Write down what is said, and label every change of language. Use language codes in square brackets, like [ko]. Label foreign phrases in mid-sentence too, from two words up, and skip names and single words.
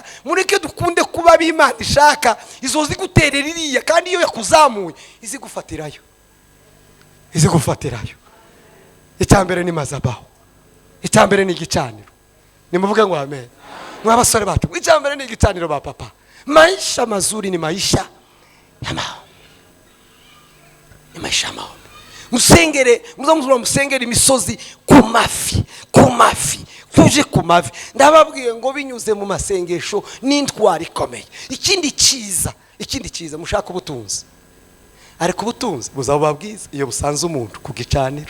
[rw] Mureke dukunde kuba b'Imana ishaka. Izo ziguterera iriya kandi iyo yakuzamuye izigufatirayo, izigufatirayo. Icyambere ni mazabaho, icyambere ni igicaniro. Nimuvuge ngo amen. Mwabasore bacu, icyambere ni igicaniro ba papa. [sw] Maisha mazuri ni maisha ya maombi, ni maisha ya maombi. [rw] Musengere, muzamuzura musengere imisozi ku mafi, ku mafi, tuje ku mavi. Ndababwiye ngo binyuze mu masengesho n'intwari ikomeye. Ikindi cyiza mushaka ubutunzi, ariko ubutunzi buzaba bwiza iyo busanze umuntu ku gicaniro.